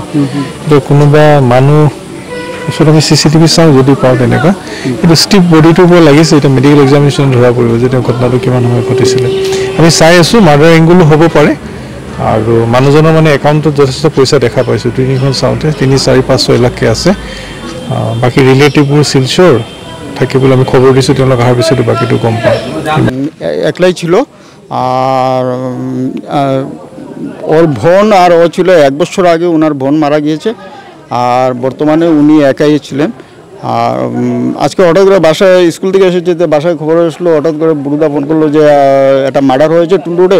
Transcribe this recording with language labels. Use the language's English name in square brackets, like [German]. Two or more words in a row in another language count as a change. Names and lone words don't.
[Assamese] কিন্তু কোনোবা মানুহ ওচৰত আমি CCTV চাওঁ যদি পাওঁ তেনেকুৱা, কিন্তু ষ্টিফ বডিটোৰ পৰা লাগিছে। এতিয়া [English] medical examination [Assamese] ধৰা পৰিব যে তেওঁ ঘটনাটো কিমান সময় ঘটিছিলে। আমি চাই আছোঁ, [English] murder angle [Assamese] হ'ব পাৰে। আৰু মানুহজনৰ মানে একাউণ্টত যথেষ্ট পইচা দেখা পাইছোঁ। 2-3খন চাওঁতে 3, 4, 5, 6 লাখকে আছে। বাকী রিলেটিভবোৰ শিলচর [Bangla] থাকে বলে আমি খবর দিয়েছি, [Assamese] তেওঁলোক আহাৰ পিছতো বাকিটো গম পাওঁ। [Bangla] একলাই ছিল, আর ওর বোন আর ও ছিল 1 বছর আগে ওনার বোন মারা গিয়েছে, আর বর্তমানে উনি একাই ছিলেন। আর আজকে হঠাৎ করে বাসায় স্কুল থেকে এসেছে, তো বাসায় খবর আসলো, হঠাৎ করে বুড়ুদা ফোন করলো যে একটা মার্ডার হয়েছে টুল রোডে।